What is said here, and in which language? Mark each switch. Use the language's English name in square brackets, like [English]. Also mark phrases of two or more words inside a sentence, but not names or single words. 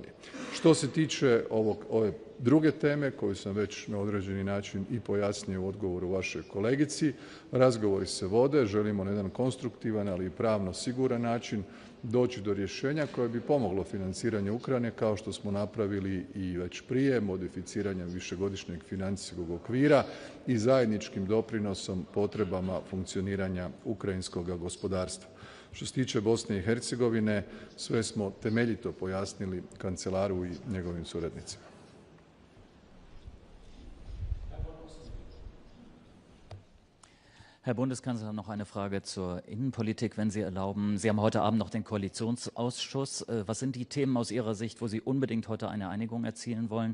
[Croatian] Što se tiče ove druge teme koju sam već na određeni način i pojasnio u odgovoru vašoj kolegici, razgovori se vode, želimo na jedan konstruktivan, ali i pravno siguran način doći do rješenja koje bi pomoglo financiranju Ukrajine, kao što smo napravili i već prije modificiranjem višegodišnjeg financijskog okvira i zajedničkim doprinosom potrebama funkcioniranja ukrajinskog gospodarstva. Što se tiče Bosne i Hercegovine, sve smo temeljito pojasnili kancelaru i njegovim suradnicima. [German] Herr Bundeskanzler, noch eine Frage zur Innenpolitik, wenn Sie erlauben. Sie haben heute Abend noch den Koalitionsausschuss. Was sind die Themen aus Ihrer Sicht, wo Sie unbedingt heute eine Einigung erzielen wollen?